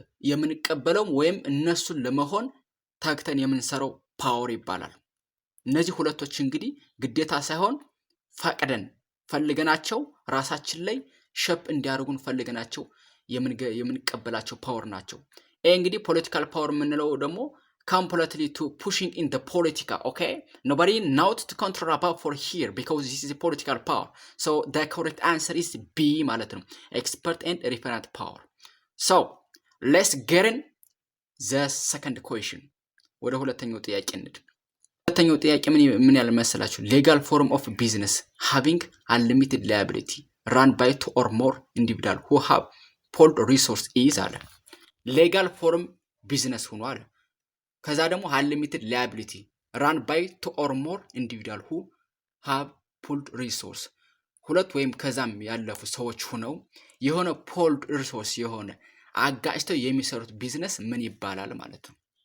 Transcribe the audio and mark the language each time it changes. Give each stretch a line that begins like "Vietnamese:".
Amharic: የምንቀበለው ወይም እነሱን ለመሆን ታክተን የምንሰራው ፓወር ይባላል። እነዚህ ሁለቶች እንግዲህ ግዴታ ሳይሆን ፈቅደን ፈልገናቸው ራሳችን ላይ ሸፕ እንዲያደርጉን ፈልገናቸው የምንቀበላቸው ፓወር ናቸው። እንግዲህ ፖለቲካል ፓወር ምንለው ደግሞ
English: completely to pushing in the politica, okay? Nobody knows to control about for here because this is a political power. So the correct answer is B
Amharic: ማለት ነው
English: expert and referent power. So let's get in the second question.
Amharic: ወደ ሁለተኛው ጥያቄ እንሂድ። ሁለተኛው ጥያቄ ምን ያለ መሰላችሁ?
English: legal form of business having unlimited liability run by two or more individuals who have pooled resource is
Amharic: አለ ሌጋል ፎርም ቢዝነስ ሆኖ አለ። ከዛ ደግሞ
English: unlimited liability run by two or more individuals who have pooled resource
Amharic: ሁለት ወይም ከዛም ያለፉ ሰዎች ሆነው የሆነ
English: pooled resource
Amharic: የሆነ አጋጭተው የሚሰሩት ቢዝነስ ምን ይባላል ማለት ነው።